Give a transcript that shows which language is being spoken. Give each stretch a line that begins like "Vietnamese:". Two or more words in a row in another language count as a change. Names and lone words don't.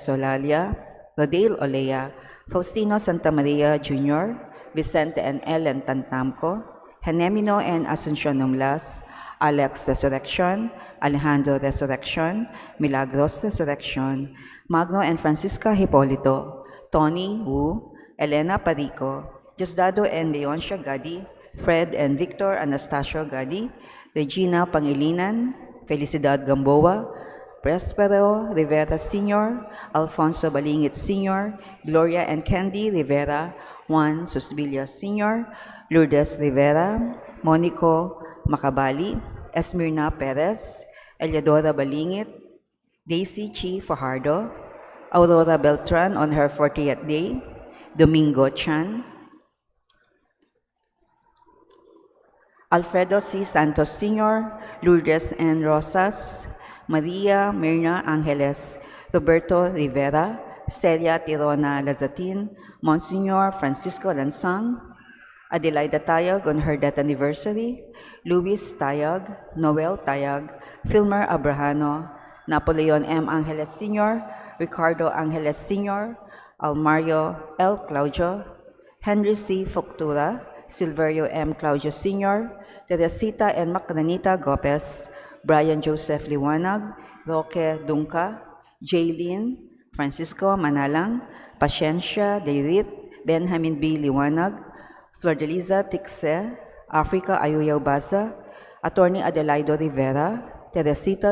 English: Solalia, Rodale Olea, Faustino Santamaria Jr., Vicente and Ellen Tantamco, Henemino and Asuncion Numlas, Alex Resurrection, Alejandro Resurrection, Milagros Resurrection, Magno and Francisca Hipolito, Tony Wu, Elena Parico, Diosdado and Leoncia Gadi, Fred and Victor Anastasio Gadi, Regina Pangilinan, Felicidad Gamboa, Prospero Rivera Sr., Alfonso Balingit Sr., Gloria and Candy Rivera, Juan Susbilia Sr., Lourdes Rivera, Monico Macabali, Esmirna Perez, Eliadora Balingit, Daisy Chi Fajardo, Aurora Beltran on her 40th day, Domingo Chan, Alfredo C. Santos Sr., Lourdes N. Rosas, Maria Mirna Angeles, Roberto Rivera, Celia Tirona Lazatin, Monsignor Francisco Lansang, Adelaida Tayag on her death anniversary, Luis Tayag, Noel Tayag, Filmer Abrahano, Napoleon M. Angeles Sr., Ricardo Angeles Sr., Almario L. Claudio, Henry C. Foctura, Silverio M. Claudio Sr., Teresita N. Macranita Gopez, Brian Joseph Liwanag, Roque Dunca, Jaylene, Francisco Manalang, Pasiencia Deirit, Benjamin B. Liwanag, Flordeliza Tixe, Africa Ayuyaw Baza, Attorney Adelaido Rivera, Teresita